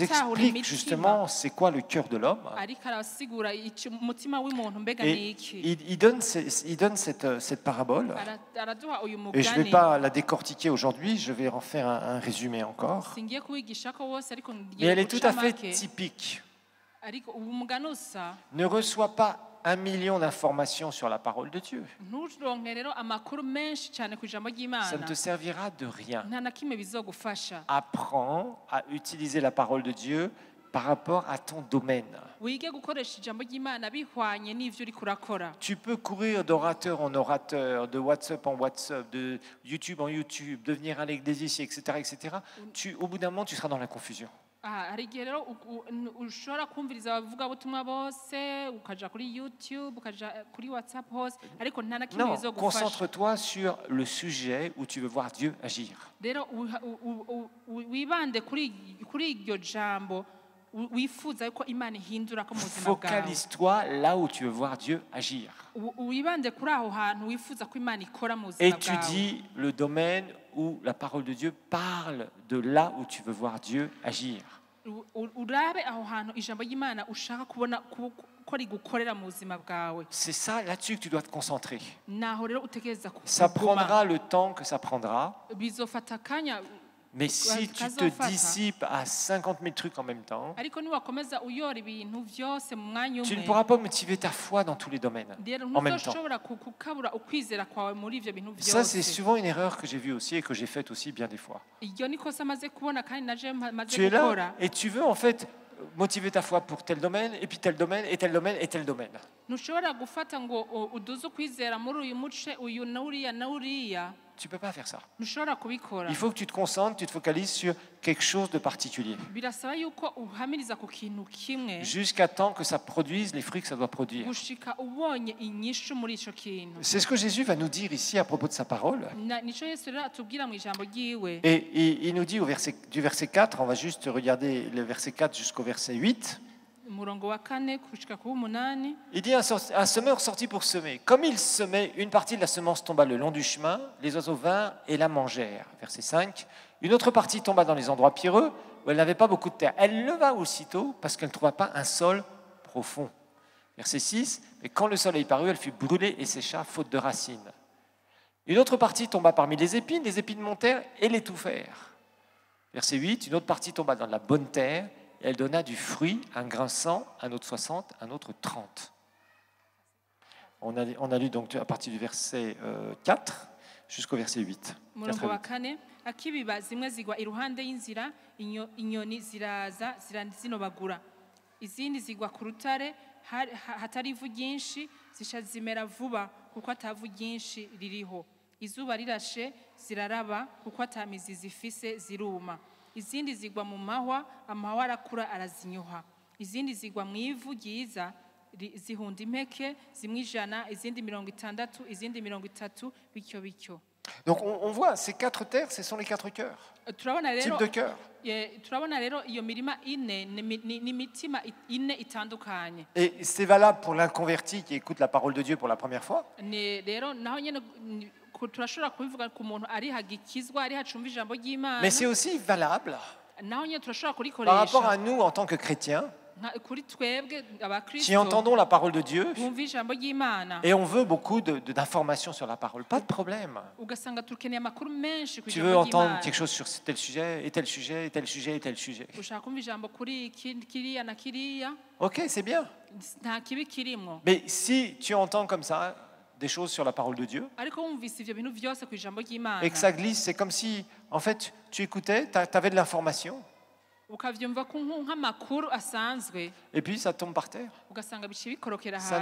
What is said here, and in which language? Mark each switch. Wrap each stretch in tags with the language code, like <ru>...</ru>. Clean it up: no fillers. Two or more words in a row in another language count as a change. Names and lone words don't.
<rn>atahura</rn> <fr>explique</fr> <rn>imitima</rn> <fr>justement c'est quoi le cœur de l'homme.</fr> <rn>ariko arasigura umutima w'umuntu mbega</rn> <fr>Et</fr> <rn>ni iki</rn> <fr>il donne cette parabole.</fr> <rn>araduha uyu</rn> <fr>Et je ne vais</fr> <rn>mugani</rn> <fr>pas la décortiquer aujourd'hui, je vais en faire un résumé encore.</fr> <rn>singiye kuwigishako wose ariko</rn> <fr>Mais</fr> <rn>ngiye</rn> <fr>elle est tout à fait</fr> <rn>guca make</rn> <fr>typique.</fr> <rn>ariko ubu mugani usa</rn> <fr>Ne reçois pas 1 million d'informations sur la parole de Dieu.</fr> <rn>nturonke rero amakuru menshi cyane ku ijambo</rn> <fr>Ça ne</fr> <rn>ry'imana</rn> <fr>te servira de rien.</fr> <rn>nta na kimwe bizogufasha.</rn> <fr>Apprends à utiliser la parole de Dieu par rapport à ton domaine.</fr> <rn>wige gukoresha ijambo ry'imana bihwanye n'ivyo uriko urakora.</rn> <fr>Tu peux courir d'orateur en orateur, de WhatsApp en WhatsApp, de YouTube en YouTube, devenir à l'église ici, etc., etc. Au bout d'un moment, tu seras dans la confusion.</fr> <rn>hari igihe rero ushobora kumviriza abavugabutumwa bose ukaja kuri YouTube ukaja kuri WhatsApp hose ariko nta na kimwe</rn> <fr>Non,</fr> <rn>bizogufasha.</rn> <fr>concentre-toi sur le sujet où tu veux voir Dieu agir.</fr> <rn>rero wibande kuri iryo jambo wifuza ko Imana ihindura ko mu buzima bwawe.</rn> <fr>Focalise-toi là où tu veux voir Dieu agir.</fr> <rn>wibande kuri aho hantu wifuza ko Imana ikora mu buzima bwawe.</rn> <fr>Étudie le domaine où la parole de Dieu parle de là où tu veux voir Dieu agir.</fr> <rn>urabe aho hantu ijambo ry'Imana ushaka kubona ko rigukorera mu buzima bwawe.</rn> <fr>C'est ça là-dessus que tu dois te concentrer.</fr> <rn>naho rero utegereza</rn> <fr>Ça prendra le temps que ça prendra.</fr> <rn>bizofata akanya.</rn> <fr>Mais si tu te dissipes à 50 000 trucs en même temps,</fr> <rn>ariko niwakomeza uyora ibintu byose mu mwanya</rn> <fr>tu ne</fr> <rn>umwe</rn> <fr>pourras pas motiver ta foi dans tous les domaines en même temps.</fr> <rn>ntuzoshobora kukabura ukwizera kwawe muri ivyo bintu</rn> <fr>Ça, c'est</fr> <rn>byose.</rn> <fr>souvent une erreur que j'ai vue aussi et que j'ai faite aussi bien des fois.</fr> <rn>iryo nikosa maze kubona kandi naje maze</rn> <fr>Tu es là</fr> <rn>gukora.</rn> <fr>et tu veux en fait motiver ta foi pour tel domaine, et puis tel domaine, et tel domaine, et tel domaine.</fr> <rn>ntushobora gufata ngo uduze ukwizera muri uyu muce uyu nauriya nauriya.</rn> <fr>Tu ne peux pas faire ça.</fr> <rn>ntushobora kubikora.</rn> <fr>Il faut que tu te concentres, tu te focalises sur quelque chose de particulier.</fr> <rn>birasaba yuko uhamiriza ku kintu kimwe</rn> <fr>Jusqu'à temps que ça produise les fruits que ça doit produire.</fr> <rn>gushika ubonye inyishu muri ico kintu.</rn> <fr>C'est ce que Jésus va nous dire ici à propos de sa parole.</fr> <rn>nico Yesu rero atubwira mu ijambo ryiwe.</rn> <fr>Et il nous dit du verset 4, on va juste regarder le verset 4 jusqu'au verset 8.</fr> <rn>umurongo wa 4 gushika ku 8.</rn> <fr>Il dit un semeur sortit pour semer. Comme il semait, une partie de la semence tomba le long du chemin, les oiseaux vinrent et la mangèrent. Verset 5. Une autre partie tomba dans les endroits pierreux où elle n'avait pas beaucoup de terre. Elle leva aussitôt parce qu'elle ne trouva pas un sol profond. Verset 6. Mais quand le soleil parut, elle fut brûlée et sécha, faute de racines. Une autre partie tomba parmi les épines montèrent et l'étouffèrent. Verset 8. Une autre partie tomba dans la bonne terre. Elle donna du fruit, un grain 100, un autre 60, un autre 30. On a lu donc à partir du verset 4 jusqu'au verset 8.</fr> <rn>umurongo wa 4 akibiba zimwe zigwa iruhande y'inzira inyoni ziraza zinobagura izindi zigwa ku rutare hatari ivu ryinshi zisha zimera vuba kuko atavu ryinshi ririho. izuba rirashe ziraraba kuko atamizi zifise ziruma. izindi zigwa mu mahwa amahwa arakura arazinyoha. izindi zigwa mu ivu ryiza zihunda impeke zimwe 100 izindi 60 izindi 30 bityo bityo.</rn> <fr>Donc on voit ces 4 terres, ce sont les 4 cœurs. Type de cœur.</fr> <rn>turabona rero iyo mirima ine ni mitima ine itandukanye.</rn> <fr>Et c'est valable pour l'inconverti qui écoute la parole de Dieu pour la première fois.</fr> <rn>rero naho nyene turashobora kubivuga ku muntu ari hagikizwa ari hacumva ijambo ry'Imana.</rn> <fr>Mais c'est aussi valable</fr> <rn>naho nyene turashobora</rn> <fr>par rapport à</fr> <rn>kurikoresha</rn> <fr>nous en tant que chrétiens</fr> <rn>kuri twebwe</rn> <fr>qui</fr> <rn>abakristo</rn> <fr>entendons la parole de Dieu</fr> <rn>bumva ijambo ry'Imana</rn> <fr>et on veut beaucoup d'informations sur la parole. Pas de problème.</fr> <rn>ugasanga tukeneye amakuru menshi ku</rn> <fr>Tu veux</fr> <rn>ijambo</rn> <fr>entendre</fr> <rn>ry'Imana.</rn> <fr>quelque chose sur tel sujet, et tel sujet, et tel sujet, et tel sujet.</fr> <rn>ushaka kumva ijambo kuri kiriya na kiriya</rn> <fr>Ok, c'est bien.</fr> <rn>nta kibi kirimwo.</rn> <fr>Mais si tu entends comme ça des choses sur la parole de Dieu,</fr> <rn>ariko wumvise ivyo bintu byose ku ijambo ry'Imana</rn> <fr>et que ça glisse, c'est comme si, en fait, tu écoutais, tu avais de l'information,</fr> <rn>ukavyumva nk'amakuru asanzwe</rn> <fr>et puis ça tombe par terre.</fr> <rn>ugasanga biciye bikorokera</rn> <fr>Ça ne</fr>